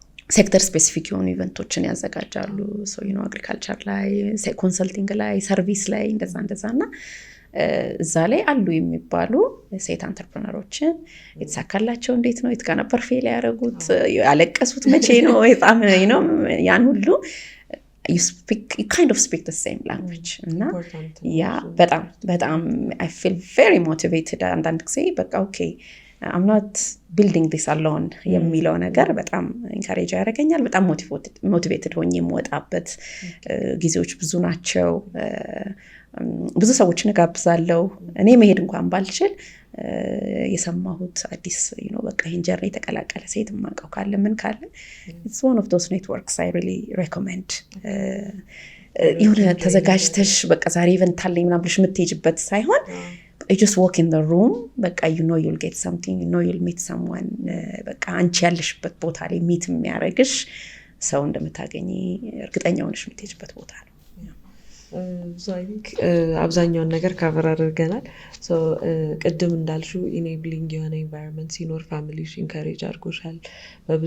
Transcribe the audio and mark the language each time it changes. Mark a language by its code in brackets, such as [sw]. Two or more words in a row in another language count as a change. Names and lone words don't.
[en] sector specific [am] የሆኑ ኢቨንቶችን ያዘጋጃሉ። አግሪካልቸር ላይ፣ ኮንሰልቲንግ ላይ፣ ሰርቪስ ላይ እንደዛ እና እዛ ላይ አሉ የሚባሉ ሴት አንተርፕረነሮችን የተሳካላቸው እንዴት ነው፣ የት ጋር ነበር ፌል ያደረጉት፣ ያለቀሱት መቼ ነው፣ በጣም ያን ሁሉ [en] you kind of speak the same language [am] እና ያ በጣም [en] I feel very motivated [am] አንዳንድ ጊዜ በቃ [en] okay I'm not building this alone [am] የሚለው ነገር በጣም ኢንካሬጅ ያደርገኛል። በጣም ሞቲቬትድ ሆኜ የምወጣበት ጊዜዎች ብዙ ናቸው። ብዙ ሰዎችን እጋብዛለሁ። እኔ መሄድ እንኳን ባልችል የሰማሁት አዲስ በቃ ይሄን ጀርኒ የተቀላቀለ ሴት ማቀው ካለ ምን ካለ [en] it's one of those networks I really recommend። [am] የሆነ ተዘጋጅተሽ በቃ ዛሬ ኢቨንት አለኝ ምናምን ብለሽ የምትሄጂበት ሳይሆን [en] you just walk in the room [am] በቃ [en] you'll get something, you'll meet someone። [am] በቃ አንቺ ያለሽበት ቦታ ላይ ሚት የሚያደርግሽ ሰው እንደምታገኚ እርግጠኛ ሆነሽ የምትሄጂበት ቦታ ነው። [en] So I think [am] አብዛኛውን ነገር ከቨር አድርገናል። so ቅድም እንዳልሽው ኢኔብሊንግ የሆነ ኢንቫይሮንመንት ሲኖር ፋሚሊሽ ኢንካሬጅ አድርጎሻል፣ በብዙ